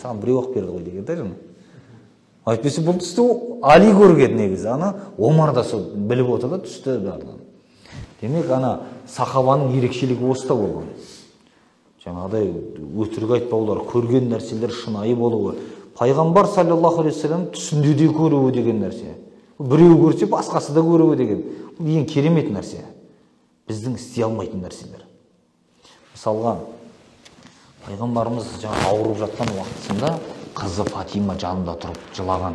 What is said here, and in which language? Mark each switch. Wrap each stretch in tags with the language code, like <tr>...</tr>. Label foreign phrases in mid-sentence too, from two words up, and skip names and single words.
<kk>Саған біреу-ақ берді ғой деген да. Айтпесе бұл түсті Али көрген негізі. Ана Омар да сол біліп отыр да түсті барлығын. Демек ана сахабаның ерекшелігі осыда болған. Жаңағыдай өтірік айтпаулар, көрген нәрселер шынайы болуы. Пайғамбар</kk> <ar>صلى الله عليه وسلم</ar> <kk>түсінде де көруі деген нәрсе. Біреу көрсе басқасы да көруі деген. Бұл ең керемет нәрсе. Біздің істей алмайтын нәрселер. Мысалға, пайғамбарымыз ауырып жатқан уақытысында қызы Фатима жанында тұрып жылаған.</kk>